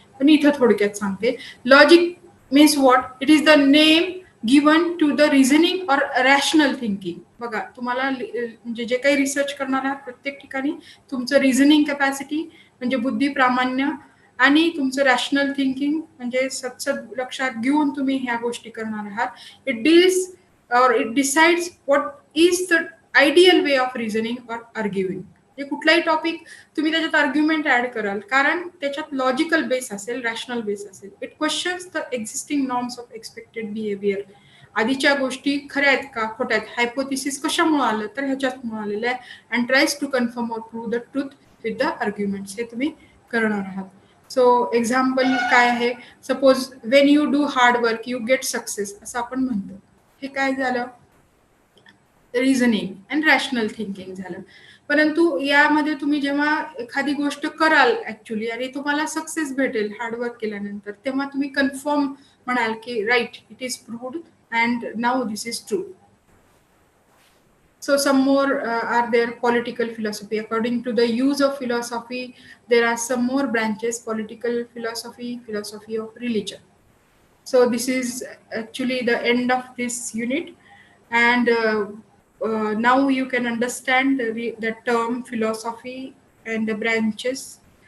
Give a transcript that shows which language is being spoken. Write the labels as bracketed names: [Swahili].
[Marathi] पण इथं थोडक्यात सांगते. [English] Logic means what? It is the name given to the reasoning or rational thinking. [Marathi] बघा तुम्हाला म्हणजे जे काही रिसर्च करणार आहात प्रत्येक ठिकाणी तुमचं रिझनिंग कॅपॅसिटी म्हणजे बुद्धी प्रामाण्य आणि तुमचं रॅशनल थिंकिंग म्हणजे सतत लक्षात घेऊन तुम्ही ह्या गोष्टी करणार आहात. [English] It deals और it decides what is the ideal way of reasoning और arguing. [Marathi] म्हणजे कुठलाही टॉपिक तुम्ही त्याच्यात आर्ग्युमेंट ऍड कराल कारण त्याच्यात लॉजिकल बेस असेल, रॅशनल बेस असेल. [English] It questions the existing norms of expected behaviour. [Marathi] आधीच्या गोष्टी खऱ्या आहेत का खोट्या आहेत, हायपोथिसिस कशामुळे आलं तर ह्याच्यात आलेलं आहे. [English] And tries to confirm और prove the truth with the arguments. [Marathi] हे तुम्ही करणार आहात. [English] so example [Marathi] काय आहे, [English] suppose when you do hard work you get success [Marathi] असं आपण म्हणतो. हे काय झालं, रिझनिंग अँड रॅशनल थिंकिंग झालं. परंतु यामध्ये तुम्ही जेव्हा एखादी गोष्ट कराल ऍक्च्युली आणि तुम्हाला सक्सेस भेटेल हार्डवर्क केल्यानंतर, तेव्हा तुम्ही कन्फर्म म्हणाल की [English] Right it is proved and now this is true. So some more are there. Political philosophy. According to the use of philosophy, there are some more branches: political philosophy, philosophy of religion. So this is actually the end of this unit, and now you can understand the term philosophy and the branches.